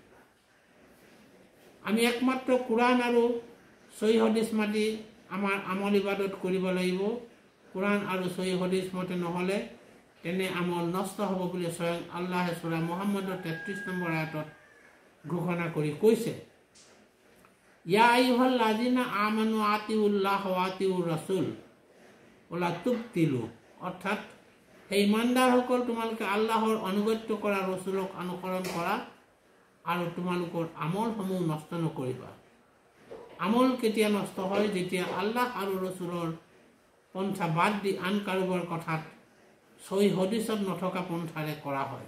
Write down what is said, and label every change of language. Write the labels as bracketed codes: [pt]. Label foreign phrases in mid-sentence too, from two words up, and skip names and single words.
[as] আমি একমাত্ৰ কোৰাণ আৰু সহি হদিছ মাতি আমাৰ আমল ইবাদত কৰিব লাগিব। কোৰাণ আৰু সহি হদিছ মতে নহ'লে তেনে আমল নষ্ট হ'ব বুলি স্বয়ং আল্লাহে সূৰা মুহাম্মদৰ 33 নম্বৰ আয়াতত ঘোষণা কৰি কৈছে, [ar] يا أيها الذين آمنوا أطيعوا الله وأطيعوا الرسول ولا تبطلوا. [as] অৰ্থাৎ হে ইমানদাৰসকল, তোমালোকে আল্লাহৰ অনুগত্য কৰা, ৰসুলক অনুসৰণ কৰা আৰু তোমালোকৰ আমলসমূহ নষ্ট নকৰিবা। আমল কেতিয়া নষ্ট হয়? যেতিয়া আল্লাহ আৰু ৰসুলৰ পন্থা বাদ দি আন কাৰোবাৰ কথাত সহি হদিছত নথকা পন্থাৰে কৰা হয়।